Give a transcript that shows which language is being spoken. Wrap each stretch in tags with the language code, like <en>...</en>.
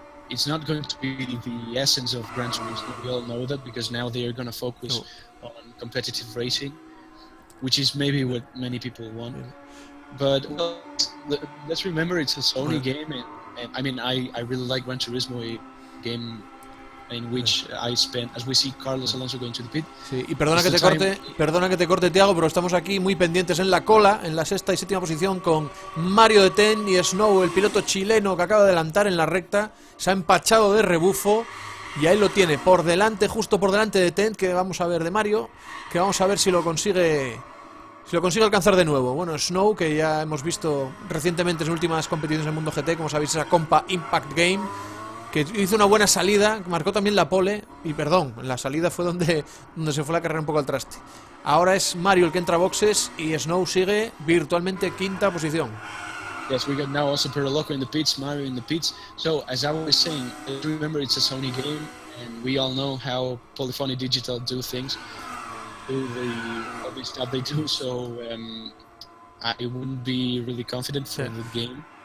<en>It's not going to be the essence of Gran Turismo. We all know that, because now they are going to focus on competitive racing, which is maybe what many people want. Yeah. But well, let's remember it's a Sony game, and I mean I really like Gran Turismo, a game in which I spent, as we see Carlos Alonso going to the pit.</en> <es>Sí, y perdona que te corte, Thiago, pero estamos aquí muy pendientes en la cola, en la 6ª y 7ª posición, con Mario de Ten y Snow, el piloto chileno que acaba de adelantar en la recta. Se ha empachado de rebufo y ahí lo tiene por delante, justo por delante de Ten, que vamos a ver de Mario, que vamos a ver si lo consigue alcanzar de nuevo. Bueno, Snow, que ya hemos visto recientemente en sus últimas competiciones en MundoGT, como sabéis, esa Compa Impact Game, que hizo una buena salida, marcó también la pole, y perdón, la salida fue donde se fue la carrera un poco al traste. Ahora es Mario el que entra a boxes y Snow sigue virtualmente 5ª posición.</es> <en>Yes, we got now also Peroloco in the pits, Mario in the pits. So, as I was saying, remember it's a Sony game, and we all know how Polyphony Digital do things, all the stuff they do, so I wouldn't be really confident for the game.</en>